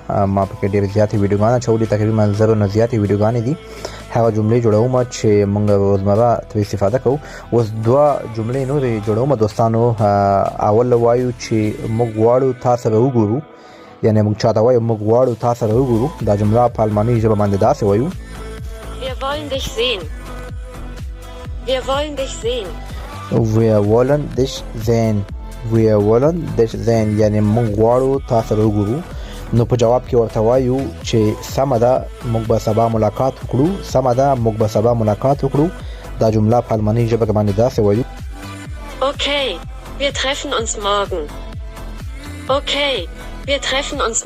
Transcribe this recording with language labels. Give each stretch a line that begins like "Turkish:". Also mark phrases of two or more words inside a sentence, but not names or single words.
Pashto: ما پکې ډېرې زیاتې ویډیوګانې اچولي، تقریبا 1000 نه زیاتې ویډیوګانې دي. هغه جملې جوړوم چې موږ روزمره ترې استفاده کوو. اوس 2 جملې نورې جوړوم دوستانو. اول وایو چې موږ غواړو تاسو سره وګورو، یعنی موږ چاته وایو موږ غواړو تاسو سره وګورو. دا جمله په الماني ژبه باندې داسې وایو:
German: Wir wollen dich sehen. Wir wollen dich sehen. Wir wollen dich sehen. Wir wollen dich sehen،
Pashto: یعنی موږ غواړو تاسو سره وګورو. نو په جواب کې ورته وایو چې سمه ده موږ به سبا ملاقات وکړو. سمه ده موږ به سبا ملاقات وکړو. دا جمله په الماني ژبه باندې داسې وایو:
German: Okay, wir treffen uns morgen. Okay, wir treffen uns